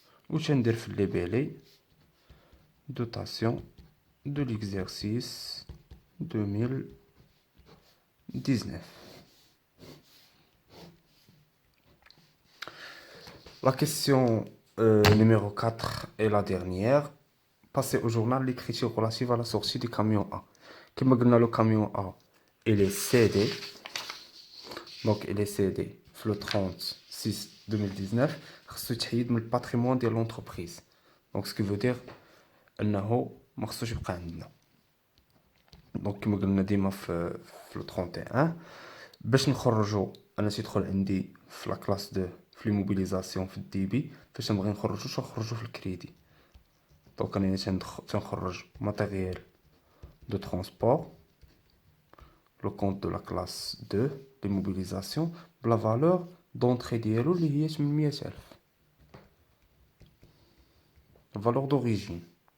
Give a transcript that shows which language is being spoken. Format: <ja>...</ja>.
<ar>واش ندير في الليبيلي دوطاسيون دو ليكزارسيس 2019.</ar> <fr>La question numéro 4 est la dernière. Passer au journal l'écriture relative à la sortie du camion A. Comme on a le camion A, il est CD. Donc il est CD le 36/2019. C'est le patrimoine de l'entreprise. Donc ce qui veut dire</fr> <ar>أنه ما خصوش يبقى عندنا. دونك كما قلنا ديما في لو 31 باش نخرجو انا تيدخل عندي في لا كلاس 2 في لي موبيليزاسيون في الدي بي. فاش نبغي نخرجو في الكريدي دونك انا تنخرج ماتيريال دو ترونسبور لو كونط دو لا كلاس 2 لي موبيليزاسيون بلا فالور دونطري ديالو اللي هي 800,000 فالور دوريجين.</ar>